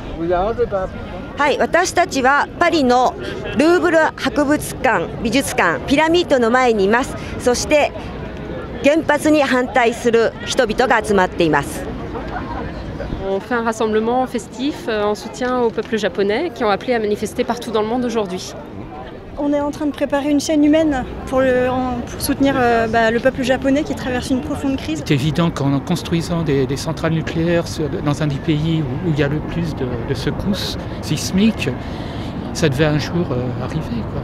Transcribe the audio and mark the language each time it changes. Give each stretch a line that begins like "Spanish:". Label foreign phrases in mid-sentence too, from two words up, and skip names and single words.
Japanese: はい、私たちはパリのルーブル博物館、美術館、ピラミッドの前にいます。そして原発に反対する人々が集まっています。
French: On fait un rassemblement festif en soutien au peuple japonais qui ont appelé à manifester partout dans le monde aujourd'hui. On est en train de préparer une chaîne humaine pour soutenir le peuple japonais qui traverse une profonde crise. C'est évident qu'en construisant des centrales nucléaires dans un des pays où il y a le plus de secousses sismiques, ça devait un jour arriver, quoi.